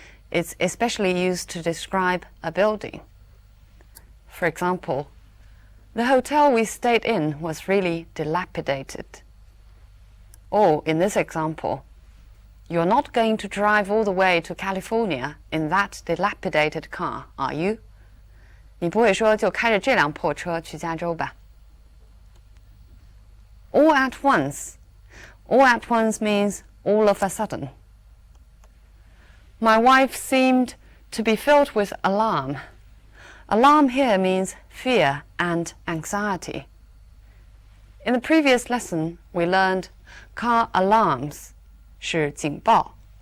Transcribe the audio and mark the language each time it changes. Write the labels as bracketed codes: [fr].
[en] It's especially used to describe a building. For example, the hotel we stayed in was really dilapidated. Or, in this example, you're not going to drive all the way to California in that dilapidated car, are you? [zh] 你不会说就开着这辆破车去加州吧? [en] All at once. All at once means all of a sudden. My wife seemed to be filled with alarm. Alarm here means fear and anxiety. In the previous lesson, we learned car alarms, [zh] 是警报.